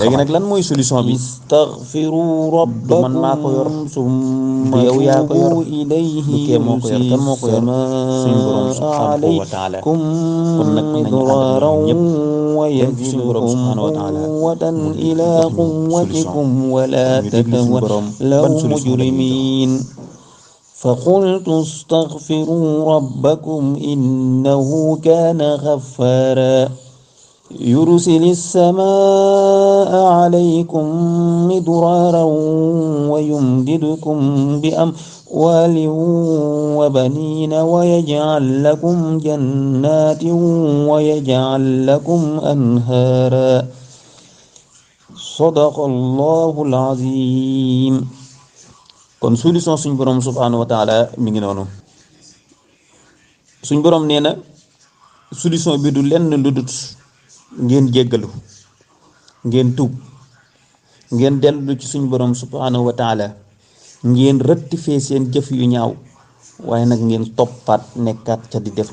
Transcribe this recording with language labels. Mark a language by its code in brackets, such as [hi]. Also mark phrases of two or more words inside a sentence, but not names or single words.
[wo] léegi nag lan mooy solution bi. [ar] استغفروا ربكم [wo] du man maa ko yor du yow yaa ko yor du kee moo ko yor kan moo ko yor suñu borom [ar] سبحانه وتعالى [wo] kon nag nañu ànd ak ñëpp dem ci suñu borom [ar] سبحانه وتعالى [wo] mu jox ñu solution ñu déglu suñu borom ban solution la ñuy jox. [ar] فقلت استغفروا ربكم إنه كان غفارا يرسل السماء عليكم مدرارا ويمددكم بأموال وبنين ويجعل لكم جنات ويجعل لكم أنهارا صدق الله العظيم. [wo] kon solution suñ borom [ar] سبحانه وتعالى [wo] mi ngi noonu suñ borom nee na solution bi du lenn lu dut ngeen jéggalu ngeen tuub ngeen dellu ci suñ borom subhanahu wa taala ngeen rectifier seen jëf yu ñaaw waaye nag ngeen toppaat nekkaat ca di def